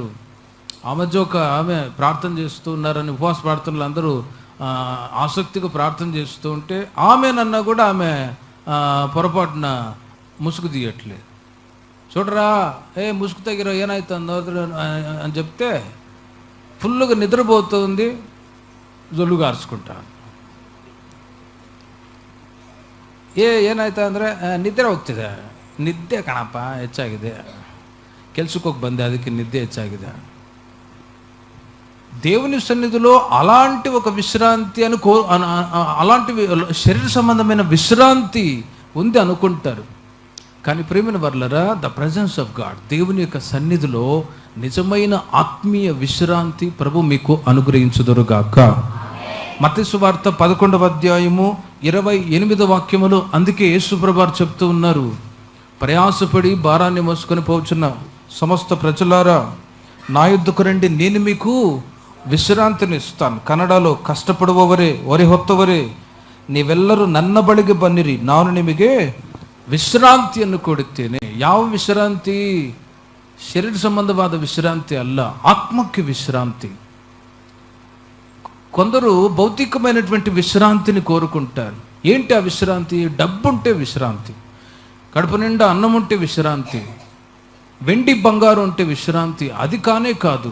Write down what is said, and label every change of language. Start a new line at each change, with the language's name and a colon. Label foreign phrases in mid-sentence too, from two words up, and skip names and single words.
Telugu: ఆ మధ్య ఆమె ప్రార్థన చేస్తూ ఉన్నారని ఉపవాస ప్రార్థనలు అందరూ ఆసక్తిగా ప్రార్థన చేస్తూ ఉంటే ఆమెనన్నా కూడా ఆమె పొరపాటున ముసుగు తీయట్లేదు. చూడరా, ముసుగు తగ్గిరా ఏనాయితుందో అని చెప్తే ఫుల్గా నిద్రపోతుంది, జొల్లు గార్చుకుంటాను.
Kannada: ಏನಾಯ್ತು ಅಂದರೆ ನಿದ್ರೆ ಹೋಗ್ತಿದೆ, ನಿದ್ದೆ ಕಣಪ್ಪ ಹೆಚ್ಚಾಗಿದೆ, ಕೆಲ್ಸಕ್ಕೆ ಬಂದೆ ಅದಕ್ಕೆ ನಿದ್ದೆ ಹೆಚ್ಚಾಗಿದೆ.
Telugu: దేవుని సన్నిధిలో అలాంటి ఒక విశ్రాంతి అలాంటి శరీర సంబంధమైన విశ్రాంతి ఉంది అనుకుంటారు. కానీ ప్రియమైన వర్లరా,
English: the presence of God,
Telugu: దేవుని యొక్క సన్నిధిలో నిజమైన ఆత్మీయ విశ్రాంతి ప్రభు మీకు అనుగ్రహించుదురుగాక. మత్తయి సువార్త 11వ అధ్యాయము 28వ వాక్యములో అందుకే యేసు ప్రభువారు చెప్తూ ఉన్నారు, ప్రయాసపడి భారాన్ని మోసుకొని పోచున్న సమస్త ప్రజలారా నా యుద్ధకు రండి, నేను మీకు విశ్రాంతిన ఇస్తాను.
Kannada: ಕನ್ನಡలో ಕಷ್ಟಪಡುವವರೇ ಹೊರೆ ಹೊತ್ತವರೇ ನೀವೆಲ್ಲರೂ ನನ್ನ ಬಳಿಗೆ ಬನ್ನಿರಿ, ನಾನು ನಿಮಗೆ ವಿಶ್ರಾಂತಿಯನ್ನು ಕೊಡುತ್ತೇನೆ. ಯಾವ ವಿಶ್ರಾಂತಿ? ಶರೀರ ಸಂಬಂಧವಾದ ವಿಶ್ರಾಂತಿ ಅಲ್ಲ,
Telugu: ఆత్మకి విశ్రాంతి. కొందరు భౌతికమైనటువంటి విశ్రాంతిని కోరుకుంటారు. ఏంటి ఆ విశ్రాంతి? డబ్బు ఉంటే విశ్రాంతి, కడుపు నిండా అన్నం ఉంటే విశ్రాంతి, వెండి బంగారం ఉంటే విశ్రాంతి. అది కానే కాదు.